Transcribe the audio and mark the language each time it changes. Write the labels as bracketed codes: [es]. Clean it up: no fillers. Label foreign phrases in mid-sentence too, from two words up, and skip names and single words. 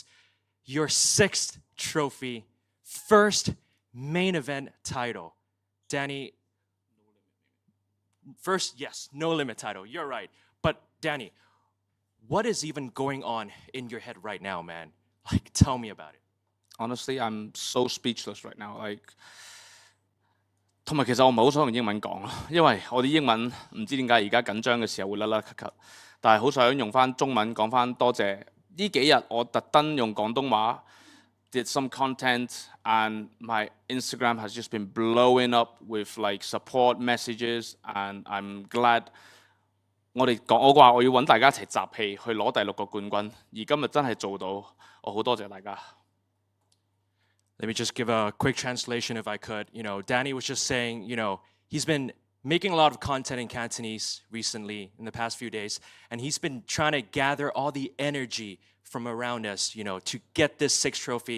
[en] Your 6th trophy, first main event title. Danny, first, yes, no limit title, you're right. But Danny, what is even going on in your head right now, man? Like, tell me about it. Honestly, I'm so speechless right now. Like, [yue] 同埋其實我唔係好想用英文講，因為我啲英文唔知點解而家緊張嘅時候會甩甩咳咳，但係好想用翻中文講翻多謝。呢幾日我特登用廣東話 [en] did some content, and my Instagram has just been blowing up with like support messages, and I'm glad [yue] 我話我要揾大家一齊集氣去攞第6個冠軍，而今日真係做到，我好多謝大家。 [en] Let me just give a quick translation if I could. You know, Danny was just saying, you know, he's been making a lot of content in Cantonese recently in the past few days, and he's been trying to gather all the energy from around us, you know, to get this 6th trophy.